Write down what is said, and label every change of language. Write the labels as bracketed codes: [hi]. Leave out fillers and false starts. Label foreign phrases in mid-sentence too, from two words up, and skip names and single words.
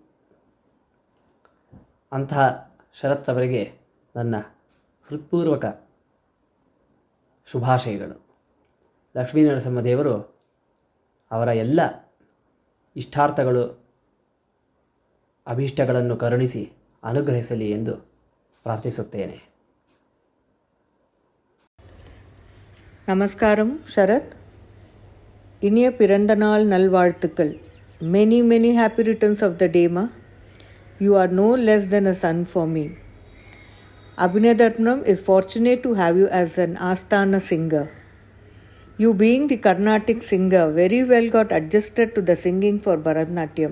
[kn] ಅಂತಹ ಶರತ್ ಅವರಿಗೆ ನನ್ನ ಹೃತ್ಪೂರ್ವಕ ಶುಭಾಶಯಗಳು. ಲಕ್ಷ್ಮೀನರಸಿಂಹದೇವರು ಅವರ ಎಲ್ಲ ಇಷ್ಟಾರ್ಥಗಳು, ಅಭೀಷ್ಟಗಳನ್ನು ಕರುಣಿಸಿ ಅನುಗ್ರಹಿಸಲಿ ಎಂದು ಪ್ರಾರ್ಥಿಸುತ್ತೇನೆ. [ta] நமஸ்காரம் ஷரத். இனிய பிறந்த நாள் நல்வாழ்த்துக்கள். [en] Many happy returns of the day, ma. You are no less than a son for me. Abhinaydarpanam is fortunate to have you as an Asthana singer. You being the Carnatic singer very well got adjusted to the singing for Bharatanatyam.